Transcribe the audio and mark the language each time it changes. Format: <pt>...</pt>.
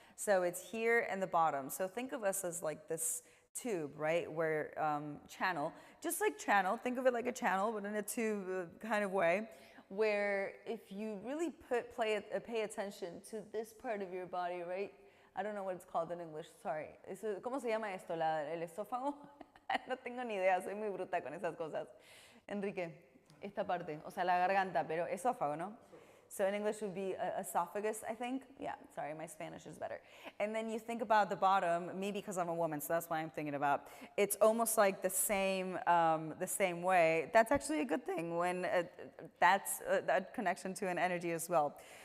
<en>So it's here in the bottom. So think of us as like this tube, right, where channel, just like channel, think of it like a channel, but in a tube kind of way, where if you really pay attention to this part of your body, right, I don't know what it's called in English, sorry,</en> <es>¿cómo se llama esto? ¿El esófago? No tengo ni idea, soy muy bruta con esas cosas. Enrique, esta parte, o sea, la garganta, pero esófago, ¿no?</es> <en>So in English it would be esophagus, I think. Yeah, sorry, my Spanish is better. And then you think about the bottom, me because I'm a woman, so that's why I'm thinking about. It's almost like the same way. That's actually a good thing when that's a connection to an energy as well.</en>